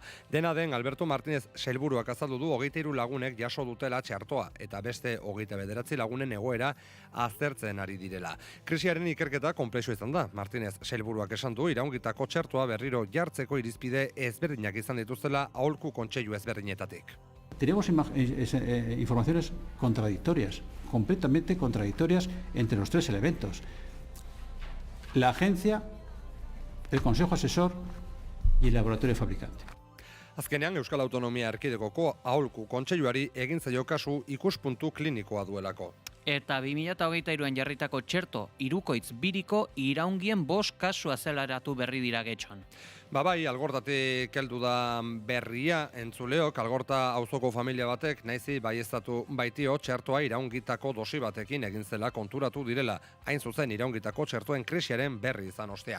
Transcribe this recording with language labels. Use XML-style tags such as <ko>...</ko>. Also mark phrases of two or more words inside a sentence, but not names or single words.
<eu>Dena den, Alberto Martínez sailburuak azaldu du 23 lagunek jaso dutela txertoa eta beste 29 lagunen egoera aztertzen ari direla. Krisiaren ikerketa konplexua izan da. Martínez sailburuak esan du iraungitako txertoa berriro jartzeko irizpide ezberdinak izan dituztela aholku kontseilu ezberdinetatik.</eu> <es>Tenemos informaciones contradictorias, completamente contradictorias entre los 3 elementos. La agencia, el Consejo Asesor y el laboratorio fabricante.</es> <eu>Azkenean, Euskal Autonomia Erkidegoko aholku kontseiluari egin zaio kasu ikuspuntu klinikoa duelako. Eta 2023an jarritako txerto hirukoitz biriko iraungien 5 kasu azeleratu berri dira getxon. Bai, Algortatik heldu da berria entzuleok, Algorta auzoko familia batek naizi baieztatu baitio txertoa iraungitako dosi batekin egin zela konturatu direla, hain zuzen iraungitako txertoen krisiaren berri izan ostean.</eu>